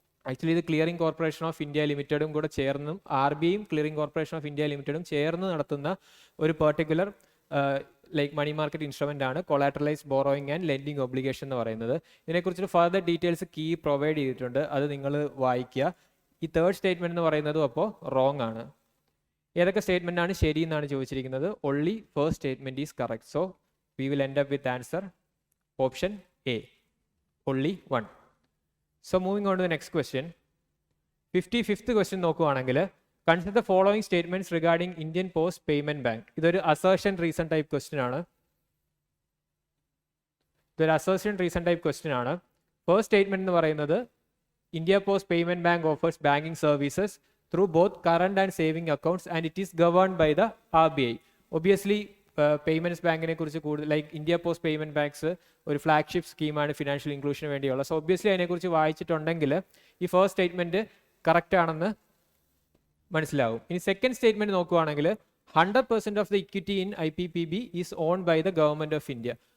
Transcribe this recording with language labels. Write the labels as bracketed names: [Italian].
[Malayalam] Actually ഇത് clearing corporation of India ലിമിറ്റഡും കൂടെ ചേർന്നും RBIയും clearing corporation of India ലിമിറ്റഡും ചേർന്ന് നടത്തുന്ന ഒരു പെർട്ടിക്കുലർ മണി മാർക്കറ്റ് ഇൻസ്ട്രുമെന്റ് ആണ് കൊളാറ്ററലൈസ്ഡ് ബോറോയിങ് ആൻഡ് ലെൻഡിങ് ഒബ്ലിഗേഷൻ എന്ന് പറയുന്നത്. ഇതിനെക്കുറിച്ച് ഫർദർ ഡീറ്റെയിൽസ് കീ പ്രൊവൈഡ് ചെയ്തിട്ടുണ്ട്, അത് നിങ്ങൾ വായിക്കുക. ഈ തേർഡ് സ്റ്റേറ്റ്മെന്റ് എന്ന് പറയുന്നതും അപ്പോൾ റോങ് ആണ്. ഏതൊക്കെ സ്റ്റേറ്റ്മെന്റ് ആണ് ശരി എന്നാണ് ചോദിച്ചിരിക്കുന്നത്? [English] only first statement is correct. So we will end up with answer option A, only 1. So moving on to the next question. 55th question [Malayalam] നോക്കുവാണെങ്കിൽ [English] consider the following statements regarding Indian Post Payment Bank. [Malayalam] ഇതൊരു [English] assertion reason type question [Malayalam] ആണ്. ഇതൊരു assertion reason type question ആണ്. First statement എന്ന് പറയുന്നത് [English] India Post Payment Bank offers banking services through both current and saving accounts and it is governed by the RBI. [Malayalam] Obviously payments ബാങ്കിനെ കുറിച്ച് കൂടുതൽ India post payment banks ഒരു flagship സ്കീമാണ് financial ഇൻക്ലൂഷന് വേണ്ടിയുള്ള. So obviously അതിനെക്കുറിച്ച് വായിച്ചിട്ടുണ്ടെങ്കിൽ ഈ ഫസ്റ്റ് സ്റ്റേറ്റ്മെന്റ് കറക്റ്റ് ആണെന്ന് മനസ്സിലാവും. ഇനി സെക്കൻഡ് സ്റ്റേറ്റ്മെന്റ് നോക്കുവാണെങ്കിൽ [English] 100% of the equity in IPPB is own by the government of India.